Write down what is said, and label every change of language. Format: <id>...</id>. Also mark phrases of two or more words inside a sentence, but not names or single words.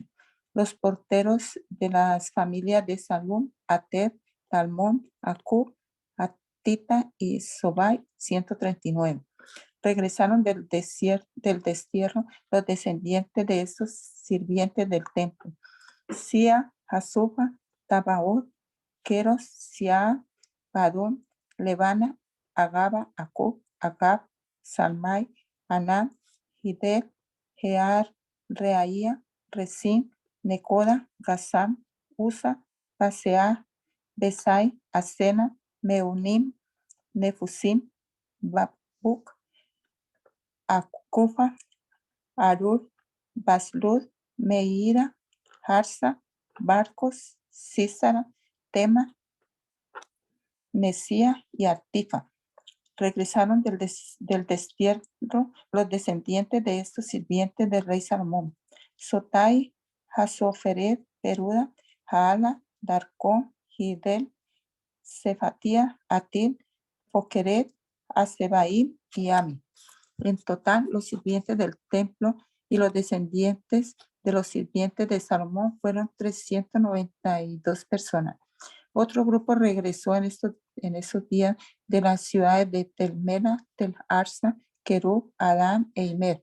<es>Los porteros de las familias de Salum, Ater, Talmón, Acub, Atita y Sobai, 139. Regresaron del destierro los descendientes de estos sirvientes del templo: Sia, Hasufa, Tabaot, Queros, Sia, Padón, Levana, Agaba, Acub, Agab, Salmai, Anán, Hidel, Gear, Reaía, Resim, Necoda, Gazam, Usa, Pasea, Besai, Asena, Meunim, Nefusim, Babuk, Akufa, Arud, Baslud, Meira, Harsa, Barcos, Císara, Tema, Nesía y Artifa. Regresaron del destierro los descendientes de estos sirvientes del rey Salomón: Sotai, Hasoferet, Peruda, Jaala, Darcón, Hidel, Cefatía, Atil, Pokeret, Asebaim y Ami. En total, los sirvientes del templo y los descendientes de los sirvientes de Salomón fueron 392 personas. Otro grupo regresó en esos días de las ciudades de Telmela, Tel Arsa, Kerub, Adán e Imer.</es>